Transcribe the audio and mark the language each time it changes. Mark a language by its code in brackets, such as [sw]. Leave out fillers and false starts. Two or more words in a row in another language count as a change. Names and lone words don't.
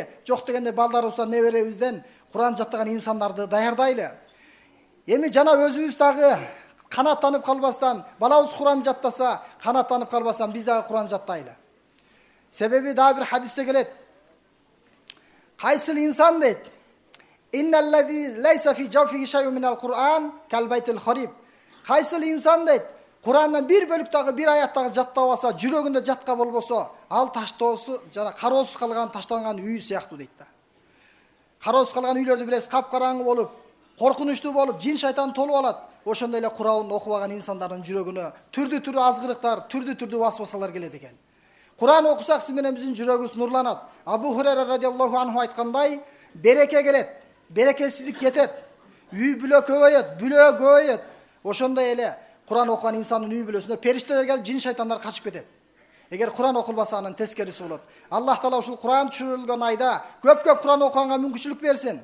[ky] Жок дегенде балдарыбыздан, неберебизден Куран жаттаган инсандарды даярдайлы. Эми жана өзүбүз дагы канаттанып калбастан, балабыз Куран жаттаса, канаттанып калбастан биз дагы Куран жаттайлы. Себеби дагы бир хадисте келет. Кайсыл инсан дейт? [ar] إن الذي ليس في جوفه شيء من القرآن كالبيت الخرب. [ky] Кайсыл инсан дейт? Курандан бир бөлүк дагы бир аят дагы жаттап алса, жүрөгүндө жатка болбосо, ал таштоосу жана кароосуз калган ташталган үй сыяктуу дейт да. Кароосуз калган үйлөрдү билесиз, капкараңгы болуп, коркунучтуу болуп, жин шайтан толуп алат. Ошондой эле Куранды окубаган инсандардын жүрөгүнө түрдүү азгырыктар, түрдүү васвасалар келет экен. Куран окусак сиз менен биздин жүрөгүбүз нурланат. Абу Хурайра [ar] رضي الله عنه [ky] айткандай, береке келет, берекесиздик кетет, үй бүлө көбөйөт. Ошондой эле Куран окуган инсандын үй бүлөсүнө периштелер келип, жин шайтандар качып кетет. Эгер Куран окулбаса анын тескериси болот. Аллах Таала ушул Куран түшүрүлгөн айда көп Куран окуганга мүмкүнчүлүк берсин.